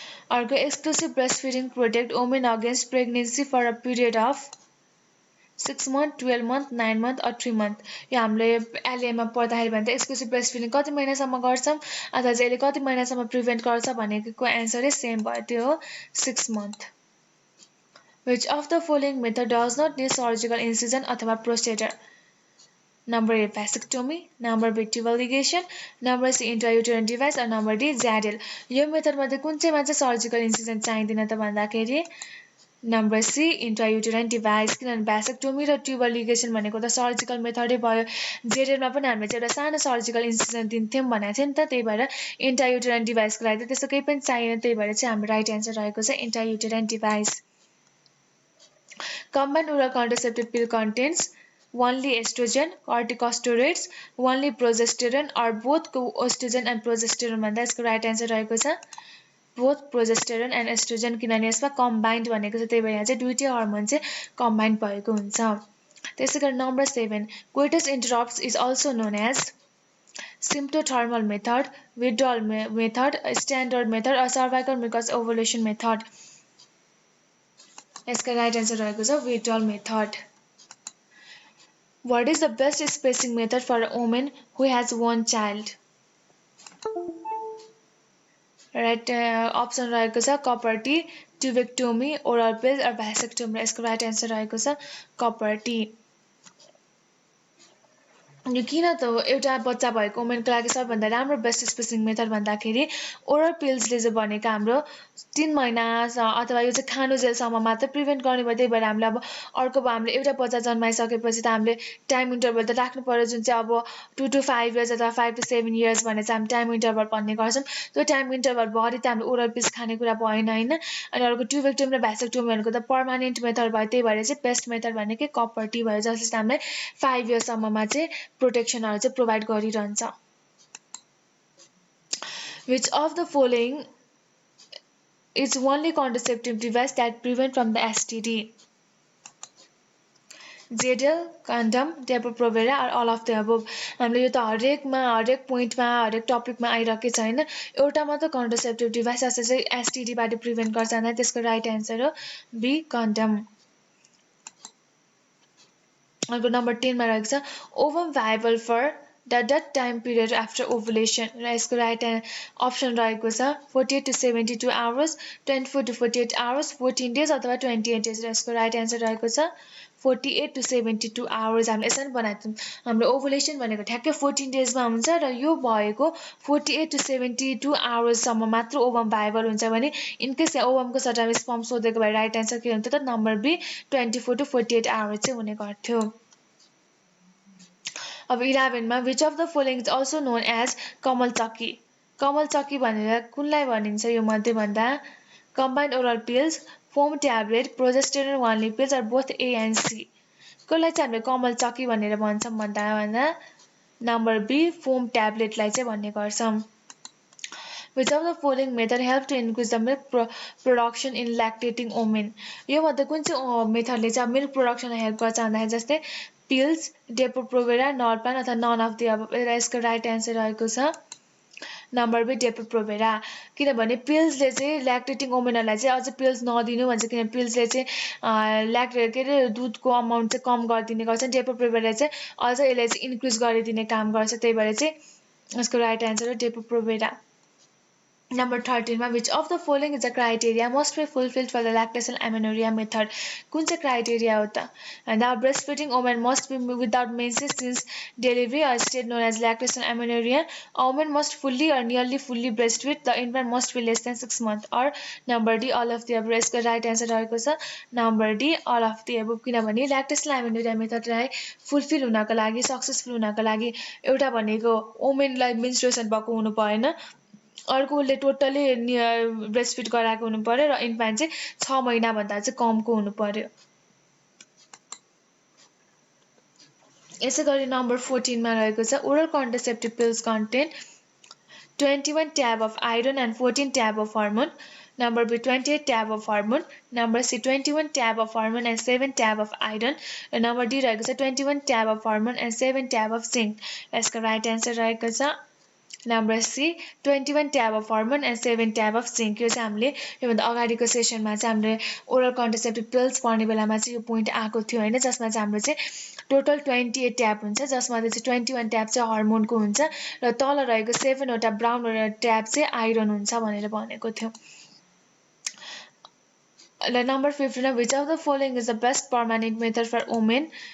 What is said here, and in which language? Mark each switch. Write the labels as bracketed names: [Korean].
[English] अर्को exclusive breast feeding protect women against pregnancy for a period of 6 months, 12 months, 9 months or 3 months। [Nepali] यो हामीले एलएमा पढ्दाखेरि भने त एक्सक्लुसिभ ब्रेस्ट फिडिङ कति महिनासम्म गर्छौँ अथवा चाहिँ यसले कति महिनासम्म प्रिभेन्ट गर्छ भनेको एन्सरै सेम भयो, त्यो हो 6 months। [English] Which of the following method does not need surgical incision अथवा प्रोस्टेटर। Number A, vasectomy. Number B, tubal ligation. Number C, intrauterine device. और number D, ZL. [Nepali] यो मेथडमध्ये कुन चाहिँमा चाहिँ सर्जिकल इन्सिजन चाहिँदैन त भन्दाखेरि नम्बर सी, इन्ट्रायुटेराइन डिभाइस। किनभने भ्यासेक्टोमी र ट्युबल लिगेसन भनेको त सर्जिकल मेथडै भयो। जेरेलमा पनि हामीले चाहिँ एउटा सानो सर्जिकल इन्सिजन दिन्थ्यौँ भनेको थियो नि त, त्यही भएर इन्ट्रायुटेराइन डिभाइसको लागि त त्यस्तो केही पनि चाहिएन, त्यही भएर चाहिँ हाम्रो राइट एन्सर रहेको छ इन्ट्रायुटेराइन device. [English] Combined oral contraceptive pill contains only estrogen, corticosteroids, only progesterone, or both estrogen and progesterone [Nepali] भन्दा यसको राइट एन्सर रहेको छ [English] both progesterone and estrogen, [Nepali] किनभने यसमा combined भनेको छ, त्यही भएर यहाँ चाहिँ दुईटै हर्मोन चाहिँ combined भएको हुन्छ। त्यसै गरी number [English] 7, coitus interrupts is also known as symptothermal method, withdrawal method, standard method, or cervical mucus ovulation method। [Nepali] यसका राइट एन्सर रहेको छ withdrawal method। [English] What is the best spacing method for a woman who has one child? [Nepali] Right option रहेको छ copper T, ट्युबेक्टोमी, oral पिल र vasectomy. यसको right answer रहेको छ copper T. यो किन त एउटा बच्चा भएको वुमेनको लागि सबभन्दा राम्रो बेस्ट स्पेसिङ मेथड भन्दाखेरि ओरल पिल्सले चाहिँ भनेको हाम्रो 3 महिना अथवा यो चाहिँ खानु जेलसम्म मात्र प्रिभेन्ट गर्ने भयो। त्यही भएर हामीले अब अर्को हामीले एउटा बच्चा जन्माइसकेपछि त हामीले टाइम इन्टरभल त राख्नु पर्यो, जुन चाहिँ अब [English] 2 to 5 years [Nepali] अथवा [English] 5 to 7 years [Nepali] भने चाहिँ हामी टाइम इन्टरभल भन्ने गर्छौँ। त्यो टाइम इन्टरभल भरि त हामीले ओरल पिल्स खाने कुरा भएन होइन। अनि अर्को ट्युबेक्टोमी र भ्यासेक्टोमी भनेको त पर्मानेन्ट मेथड भयो, त्यही भएर चाहिँ बेस्ट मेथड भनेकै कपर टी भयो, जसले चाहिँ हामीलाई 5 yearsसम्ममा चाहिँ प्रोटेक्सनहरु चाहिँ प्रोभाइड गरिरहन्छ। [English] Which of the following is only contraceptive device that prevent from the STD? ZL, condom, Depo-Provera, or all of the above? [Nepali] हामीले यो त हरेक पोइन्टमा हरेक टपिकमा आइरहेकै छ हैन। एउटा मात्र कन्ट्रासेप्टिभ डिभाइस जसले चाहिँ एसटीडी बाट प्रिभेन्ट गर्छ भने त्यसको राइट एन्सर हो बी, कन्डम। अर्को नम्बर 10 मा रहेको छ ovum viable for the time period after ovulation, र यसको राइट अप्सन रहेको छ [English] 48 to 72 hours, 24 to 48 hours, 14 days [Nepali] अथवा [English] 28 days। [Nepali] र यसको राइट एन्सर रहेको छ 48 to 72 hours। हामीले यसरी बनाएको छौँ, हाम्रो ओभुलेसन भनेको ठ्याक्कै 14 days मा हुन्छ र यो भएको 48 to 72 hours सम्म मात्र ओभम भाइबल हुन्छ भने इनकेस यहाँ ओभमको सट्टामा स्पर्म सोधेको भए राइट एन्सर के हुन्थ्यो त नम्बर बी 24 to 48 hours चाहिँ हुने गर्थ्यो। अब 11 मा [English] which of the following is also known as कमलचक्की? [Nepali] कमलचक्की भनेर कुनलाई भनिन्छ यो मध्ये भन्दा [English] combined oral pills, foam tablet, progesterone only pills, or both A and C? [Nepali] कसलाई चाहिँ हामीले कमलचक्की भनेर भन्छौँ भन्दा नम्बर बी फोम ट्याब्लेटलाई चाहिँ भन्ने गर्छौँ। [English] Which of the following method help to increase the milk production in lactating women? [Nepali] यो मध्ये कुन चाहिँ मेथडले चाहिँ मिल्क प्रोडक्सनलाई हेल्प गर्छ भन्दाखेरि जस्तै पिल्स, डेपो-प्रोभेरा, नर्पान अथवा नन अफ द अबभ। यसको राइट एन्सर रहेको छ नम्बर बी डेपो-प्रोभेरा। किनभने पिल्सले चाहिँ ल्याक्टेटिङ वुमेनहरूलाई चाहिँ अझ पिल्स नदिनु भन्छ, किनभने पिल्सले चाहिँ के अरे दुधको अमाउन्ट चाहिँ कम गरिदिने गर्छ। डेपो-प्रोभेरा चाहिँ अझ यसले चाहिँ इन्क्रिज गरिदिने काम गर्छ, त्यही भएर चाहिँ यसको राइट एन्सर हो डेपो-प्रोभेरा। [English] Number 13 मा which of the following is a criteria must be fulfilled for the lactation amenorrhea method? [Nepali] कुन चाहिँ क्राइटेरिया हो त? [English] And the breastfeeding woman must be without menses since delivery, or state known as lactation amenorrhea. A woman must fully or nearly fully breastfeed. The infant must be less than 6 months. Or number D, all of the above. [Nepali] यसको right answer रहेको छ number D, [English] all of the above। [Nepali] किनभने lactation amenorrhea मेथडलाई fulfil हुनको लागि, successful हुनको लागि एउटा भनेको वुमेनलाई मेन्स्ट्रुएसन भएको हुनु भएन, अर्को उसले टोटली ब्रेस्टफिड गराएको हुनु पर्यो र इन्फान्ट चाहिँ 6 महिना भन्दा चाहिँ कमको हुनु पर्यो। यसै गरी नम्बर 14 मा रहेको छ [English] Oral contraceptive pills contain 21 tab of iron and 14 tab of hormone. Number B 28 tab of hormone. Number C 21 tab of hormone and 7 tab of iron. [Nepali] र नम्बर डी रहेको छ [English] 21 tab of hormone and 7 tab of zinc। [Nepali] यसको right answer रहेको छ number C [English] 21 tab of hormone and 7 tab of zinc। [Nepali] यो चाहिँ हामीले योभन्दा अगाडिको सेसनमा चाहिँ हामीले ओरल कन्ट्रासेप्टिभ पिल्स पढ्ने बेलामा चाहिँ यो पोइन्ट आएको थियो होइन, जसमा चाहिँ हाम्रो चाहिँ टोटल 28 ट्याब हुन्छ, जसमा चाहिँ 21 ट्याब चाहिँ हर्मोनको हुन्छ र तल रहेको 7 वटा ब्राउन ट्याब चाहिँ आइरन हुन्छ भनेर भनेको थियो। र number 15 [English] which of the following is the best permanent method for women